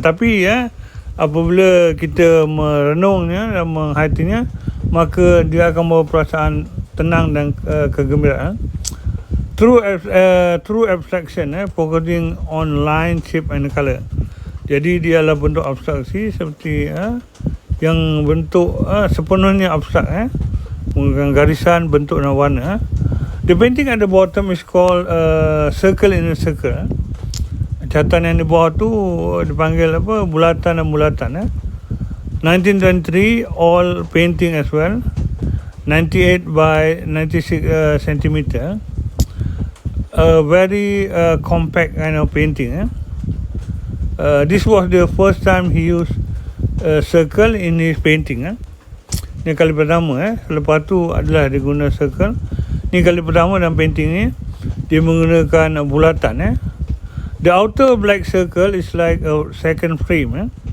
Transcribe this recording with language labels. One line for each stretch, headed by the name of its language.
Malay: Tapi apabila kita merenungnya dan menghayatinya, maka dia akan membawa perasaan tenang dan kegembiraan.
English: True abstraction, focusing on line, shape and color.
Malay: Jadi dia adalah bentuk abstraksi seperti yang bentuk sepenuhnya abstrak, menggunakan garisan, bentuk dan warna.
English: The painting at the bottom is called circle in a circle.
Malay: Catatan yang di bawah tu dipanggil bulatan dan bulatan.
English: 1923 all painting as well, 98 by 96 centimeter. A very compact kind of painting. This was the first time he used circle in his painting.
Malay: Ini kali pertama. Lepas tu adalah dia guna circle. Ini kali pertama dalam painting ni dia menggunakan bulatan.
English: The outer black circle is like a second frame.